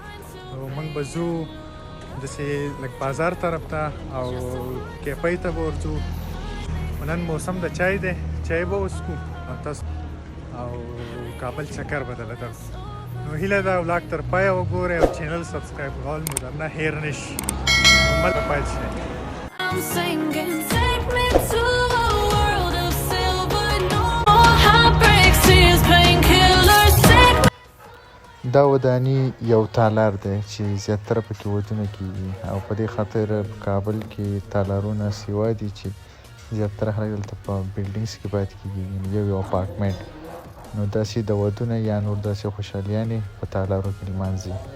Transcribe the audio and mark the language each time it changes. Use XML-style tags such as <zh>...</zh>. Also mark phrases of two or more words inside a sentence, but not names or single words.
<ps>نو موږ به ځو داسې لږ بازار طرف ته او کیفۍ ته به ورځو. نن موسم د چای دی، چای به وڅښو او تاسو او کابل چکر به درله درکړو. نو هیله ده ولاګ تر پایه وګورئ او</ps> <en>channel subscribe</en> <ps>کول مو درنه هیر نه شي. همدلته پاتې شئ.</ps> <en>I'm singing, take me to a world of silver, no more heartbreaks, tears, painkillers, take me.</en> <ps>دا وداني یو تالار دی چې زیاتره پکې ودونه کېږي او په دې خاطر په کابل کې تالارونه سیوا دي چې زیاتره خلک دلته په بلډینګس کې پاتې کېږي، یو اپارټمنټ. نو داسې د ودونه یا نور داسې خوشحالیانې په تالارو کې لمانځي.</ps>